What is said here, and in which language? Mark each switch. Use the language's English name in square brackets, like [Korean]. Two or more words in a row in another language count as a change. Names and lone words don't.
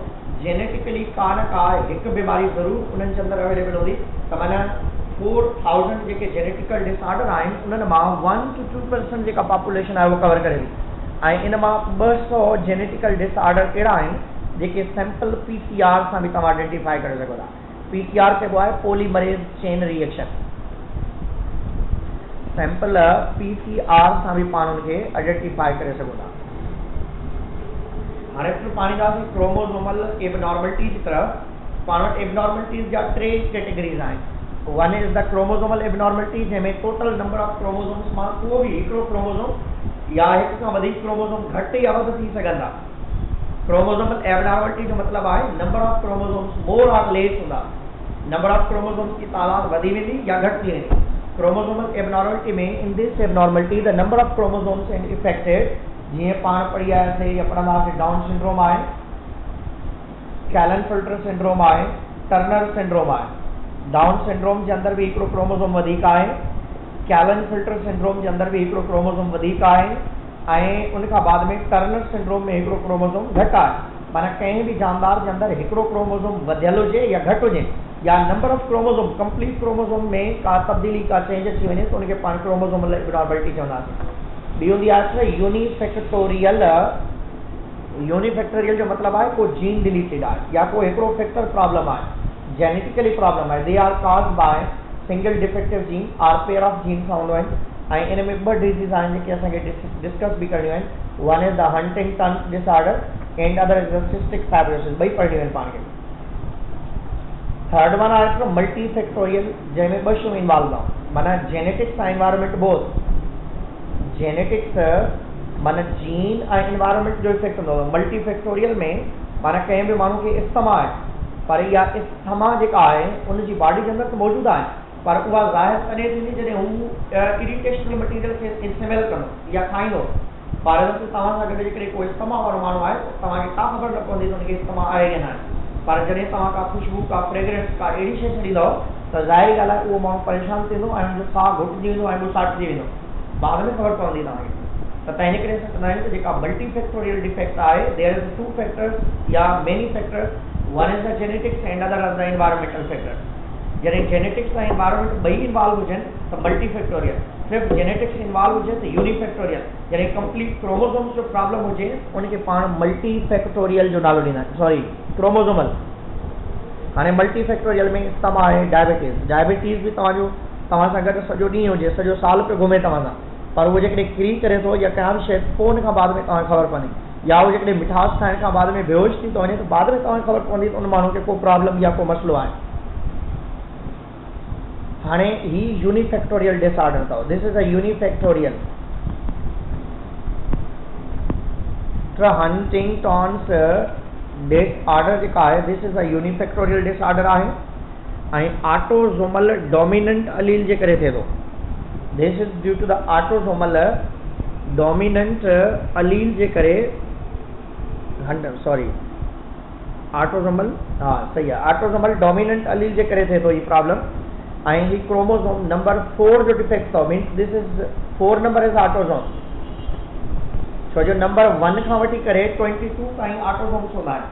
[Sindhi] जेनेटिकली का न का हिकु बीमारी ज़रूरु उन्हनि जे अंदरि अवेलेबल हूंदी। त माना 4000 जेके [English] genetical disorder [Sindhi] आहिनि उन्हनि मां 1 to 2% जेका पॉपुलेशन आहे उहो कवर करे थी। ऐं इन मां 200 [English] genetical disorder [Sindhi] कहिड़ा आहिनि जेके [English] sample PCR [Sindhi] सां बि तव्हां आइडेंटिफाई करे सघो था। PCR चइबो आहे [English] polymerase chain reaction. sample PCR [Sindhi] सां बि पाण उनखे आइडेंटिफाई करे सघो था। हाणे फिर पाण ईंदासीं [English] chromosomal abnormalities [Sindhi] जी तरफ़। पाण वटि एबनॉर्मलिटीज़ जा 3 कैटेगरीज़ आहिनि। [English] one is the chromosomal abnormality [Sindhi] जंहिंमें [English] total number of chromosomes [Sindhi] मां को बि हिकिड़ो क्रोमोसोम या हिकु खां वधीक क्रोमोसोम घटि या वधि थी सघनि था। [English] chromosomal abnormality [Sindhi] जो मतिलबु आहे [English] number of chromosomes more or less [Sindhi] हूंदा। [English] number of chromosomes [Sindhi] की तादाद वधी वेंदी या घटि थी वेंदी। [English] chromosomal abnormality [Sindhi] में [English] in this abnormality the number of chromosomes in affected [Sindhi] जीअं पाण पढ़ी आयासीं या पढ़ंदासीं डाउन सिंड्रोम आहे, कैलन-फिल्टर सिंड्रोम आहे, टर्नर सिंड्रोम आहे। डाउन सिंड्रोम जे अंदरि बि हिकिड़ो क्रोमोसोम वधीक आहे, कैलन-फिल्टर सिंड्रोम जे अंदरि बि हिकिड़ो क्रोमोसोम वधीक आहे ऐं उन खां बाद में टर्नर सिंड्रोम में हिकिड़ो क्रोमोसोम घटि आहे। माना कंहिं बि जानदार जे अंदरि हिकिड़ो क्रोमोसोम वधियल हुजे या घटि हुजे या [English] number of chromosome complete chromosome [Sindhi] में का तब्दीली का चेंज अची वञे त उनखे पाण [English] chromosomal abnormality [Sindhi] चवंदासीं। ॿी हूंदी आहे यूनिफैक्टोरियल। यूनिफैक्टोरियल जो मतिलबु आहे को [English] gene deleted [Sindhi] आहे या को हिकिड़ो [English] factor problem [Sindhi] आहे, [English] genetically problem [Sindhi] आहे। [English] they are caused by single defective gene or pair of gene [Sindhi] सां हूंदो आहिनि। ऐं इन में 2 डिजीज़ आहिनि जेके असांखे डिस्कस बि करणियूं आहिनि। [English] one is the Huntington disorder and other is the cystic fibrosis. [Sindhi] ॿई पढ़णियूं आहिनि पाण खे। [English] third one [Sindhi] आहे मल्टी फैक्टोरियल, जंहिंमें ॿ शयूं इन्वॉल्व आहे, माना जेनेटिक्स ऐं [English] environment both. [Sindhi] जेनेटिक्स माना जीन ऐं एनवायरमेंट जो इफेक्ट हूंदो आहे। मल्टी फैक्टोरियल में माना कंहिं बि माण्हू खे इस्थमा आहे, पर इहा इस्थमा जेका आहे उनजी बॉडी जे अंदरि त मौजूदु आहे, पर उहा ज़ाहिर तॾहिं थींदी जॾहिं हू [English] irritational material [Sindhi] खे इस्तेमालु कंदो या खाईंदो। [English] for example [Sindhi] तव्हां सां गॾु जेकॾहिं कोई इस्थमा वारो माण्हू आहे, तव्हांखे का ख़बर न पवंदी त हुनखे इस्थमा आहे या न आहे, पर जॾहिं तव्हां का ख़ुशबू, का फ्रेग्रेंस, का अहिड़ी शइ छॾींदव त ज़ाहिरी ॻाल्हि आहे उहो माण्हू परेशान थींदो ऐं हुनजो साहु घुटिजी वेंदो ऐं साटिजी वेंदो, बाद में ख़बर पवंदी तव्हांखे। त तंहिंजे करे असां चवंदा आहियूं त जेका मल्टी फैक्टोरियल डिफेक्ट आहे, [English] there is 2 factors or many factors, one is the genetics and other is the environmental factor. [Sindhi] जॾहिं जेनेटिक्स ऐं एनवायरमेंट ॿई इन्वॉल्व हुजनि त मल्टी फैक्टोरियल, सिर्फ़ु जेनेटिक्स इन्वॉल्व हुजे त यूनिफैक्टोरियल, जॾहिं [English] complete chromosomes [Sindhi] जो प्रॉब्लम हुजे उनखे पाण मल्टी फैक्टोरियल जो नालो ॾींदा आहियूं, [English] sorry chromosomal. [Sindhi] हाणे मल्टी फैक्टोरियल में इस्तमा आहे डायबिटीज़ भी तव्हां सां गॾु सॼो ॾींहुं हुजे, सॼो साल पियो घुमे तव्हां सां, पर उहो जेकॾहिं किरी करे थो या कंहिं बि शइ पोइ उन खां बाद में तव्हांखे ख़बर पवंदी, या उहो जेकॾहिं मिठास खाइण खां बाद में बेहोश थी थो वञे त बाद में तव्हांखे ख़बर पवंदी त उन माण्हू खे को प्रॉब्लम या को मसइलो आहे। हाणे ही [English] unifactorial disorder [Sindhi] अथव, [English] this is a unifactorial. [Sindhi] हंटिंगटॉन्स डिसऑर्डर जेका आहे, [English] this is a unifactorial disorder [Sindhi] आहे ऐं [English] autosomal dominant allele [Sindhi] जे करे थिए थो। [English] this is due to the autosomal dominant allele [Sindhi] जे करे, [English] ऑटोसोमल, [Sindhi] हाँ सही आहे, [English] autosomal dominant allele [Sindhi] जे करे थिए थो ही प्रॉब्लम। ऐं ही क्रोमोसोम नंबर 4 जो डिफेक्ट अथव, [English] means this is 4 number is autosome, [Sindhi] छो जो नंबर 1 खां वठी करे 22 ताईं ऑटोसोम्स हूंदा आहिनि।